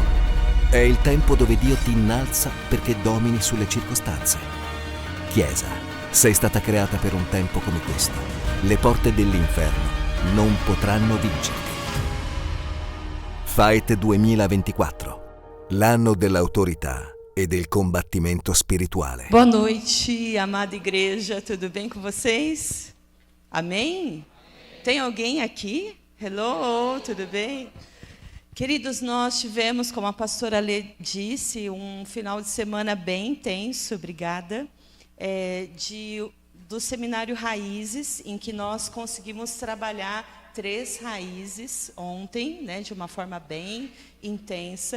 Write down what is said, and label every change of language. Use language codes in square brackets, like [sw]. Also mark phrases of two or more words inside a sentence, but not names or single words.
[it] È il tempo dove Dio ti innalza perché domini sulle circostanze. Chiesa, sei stata creata per un tempo come questo. Le porte dell'inferno non potranno vincerti. Fight 2024, l'anno dell'autorità e del combattimento spirituale. [pt] Boa noite, amada igreja, tudo bem com vocês? Amém? Tem alguém aqui? Hello, tudo bem? Queridos, nós tivemos, como a pastora Lê disse, um final de semana bem intenso, obrigada, do seminário Raízes, em que nós conseguimos trabalhar 3 raízes ontem, né, de uma forma bem intensa.